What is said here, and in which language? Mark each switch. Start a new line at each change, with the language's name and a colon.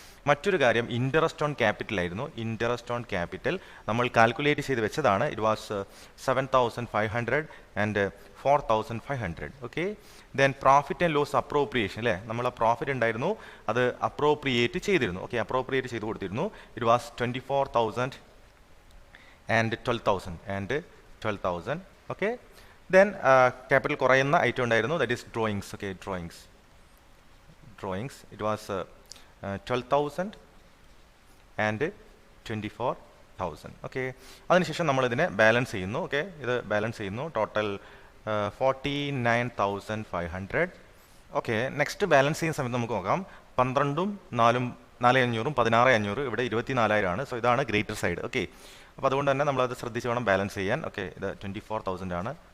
Malayalam: മറ്റൊരു കാര്യം interest on capital ആയിരുന്നു. ഇൻട്രസ്റ്റ് ഓൺ ക്യാപിറ്റൽ നമ്മൾ കാൽക്കുലേറ്റ് ചെയ്ത് വെച്ചതാണ്.
English: It was 7,500 and 4,500.
Malayalam: Okay, then profit and loss appropriation, അല്ലേ, നമ്മൾ പ്രോഫിറ്റ് ഉണ്ടായിരുന്നു, അത് അപ്രോപ്രിയേറ്റ് ചെയ്തിരുന്നു. ഓക്കെ, അപ്രോപ്രിയേറ്റ് ചെയ്ത് കൊടുത്തിരുന്നു.
English: It was 24,000 and 12,000. Okay, then capital
Malayalam: കുറയുന്ന ഐറ്റം ഉണ്ടായിരുന്നു,
English: that is drawings. Okay, drawings it was 12,000 and 24,000.
Malayalam: Okay, അതിനുശേഷം നമ്മൾ ഇതിനെ ബാലൻസ് ചെയ്യുന്നു. ഓക്കെ, ഇത് ബാലൻസ് ചെയ്യുന്നു, ടോട്ടൽ 49,500. ഓക്കെ, നെക്സ്റ്റ് ബാലൻസ് ചെയ്യുന്ന സമയത്ത് നമുക്ക് നോക്കാം, 12ഉം 4ഉം 4,500ഉം 16,500, ഇവിടെ 24,000 ആണ്. സോ ഇതാണ് ഗ്രേറ്റർ സൈഡ്. ഓക്കെ, അപ്പോൾ അതുകൊണ്ട് തന്നെ നമ്മളത് ശ്രദ്ധിച്ച് വേണം ബാലൻസ് ചെയ്യാൻ. ഓക്കെ, ഇത് 24,000 ആണ്.